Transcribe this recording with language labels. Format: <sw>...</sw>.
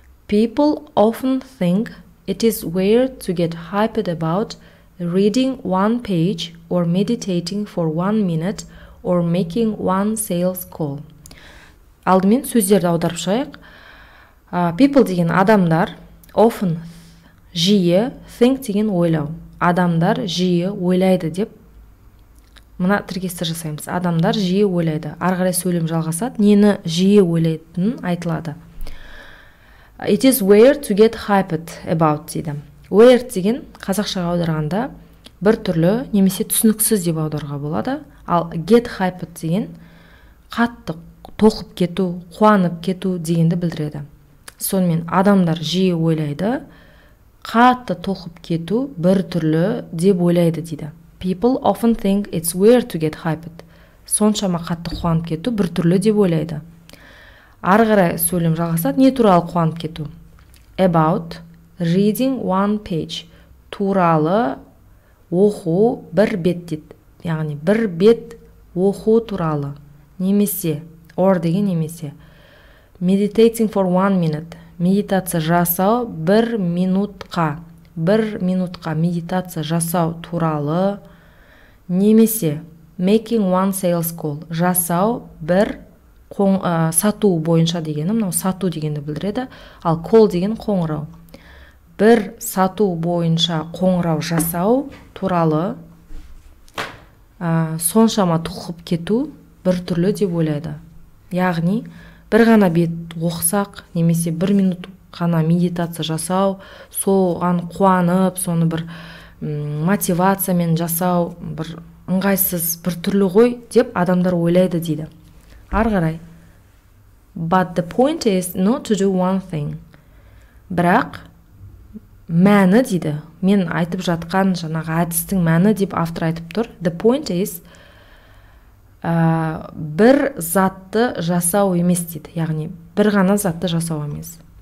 <en>People often think it is weird to get hyped about reading one page or meditating for 1 minute or making one sales call.</en> <kk>Алдымен сөздерді аударып шығайық. People деген адамдар, often жиі, think деген ойлау. Адамдар жиі ойлайды деп мына тіркесті жасаймыз. Адамдар жиі ойлайды. Ары қарай сөйлем жалғасады. Нені жиі ойлайтынын айтылады.</kk> <en>It is weird to get hyped about дейді.</en> <kk>Weird деген қазақшаға аударғанда бір түрлі немесе түсініксіз деп аударуға болады. Ал get hyped деген қатты тоқып кету, қуанып кету дегенді білдіреді. Сонымен адамдар жиі ойлайды, қатты тоқып кету бір түрлі деп ойлайды дейді.</kk> <en>People often think it's weird to get hyped.</en> <kk>Соншама қатты қуанып кету бір түрлі деп ойлайды. Ары қарай сөйлем жалғасады. Не туралы қуанып кету?</kk> <en>About reading one page.</en> <kk>Туралы оқу бір бет дейді. Яғни бір бет оқу туралы. Немесе, or деген немесе.</kk> <en>Meditating for 1 minute.</en> <kk>Медитация жасау бір минутқа медитация жасау туралы.</kk> <en>Немесе, making one sales call.</en> <kk>Жасау бір сату бойынша дегені, мынау сату дегенді білдіреді. Ал call деген қоңырау. Бір сату бойынша қоңырау жасау туралы соншама тоқып кету бір түрлі деп ойлайды. Яғни, бір ғана бет оқысақ, немесе 1 минут ғана медитация жасау, соған қуанып, соны бір мотивациямен жасау, бір ыңғайсыз бір түрлі ғой деп адамдар ойлайды дейді. Ары қарай.</kk> <en>But the point is not to do one thing.</en> <kk>Бірақ мәні дейді. Мен айтып жатқан жаңағы әдістің мәні деп автор айтып тұр.</kk> <en>The point is</en> <kk>бір затты жасау емес дейді. Яғни бір ғана затты жасау емес.</kk>